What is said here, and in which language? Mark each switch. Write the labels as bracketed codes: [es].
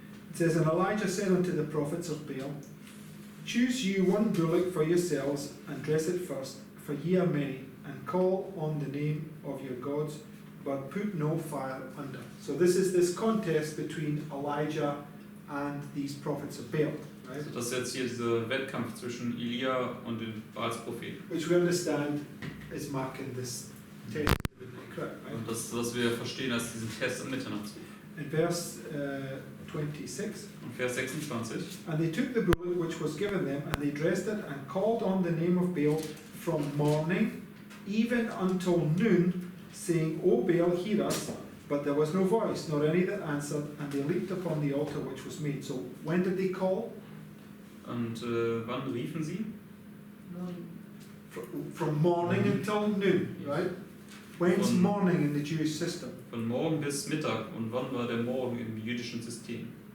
[en] it says, And Elijah said unto the prophets of Baal, Choose you one bullock for yourselves, and dress it first, for ye are many, and call on the name of your gods, but put no fire under. So this is this contest between Elijah and these prophets of Baal, right? [de] Also das ist jetzt hier dieser Wettkampf zwischen Elia und den Baals-Propheten. [en] Which we understand is marking this test of the midnight cry, right? [de] Und das, was wir verstehen als diesen Test am Mitternachtsruf. [en] In verse 26, [de] Und Vers 26. [en] And they took the bullock which was given them, and they dressed it, and called on the name of Baal from morning even until noon, saying, O Baal, hear us. But there was no voice, nor any that answered, and they leaped upon the altar which was made. So when did they call? [de] Und wann riefen sie? [en] From morning until noon, right? When's [de] Von- [en] morning in the Jewish system? [de] Von Morgen bis Mittag. Und wann war der Morgen im jüdischen System?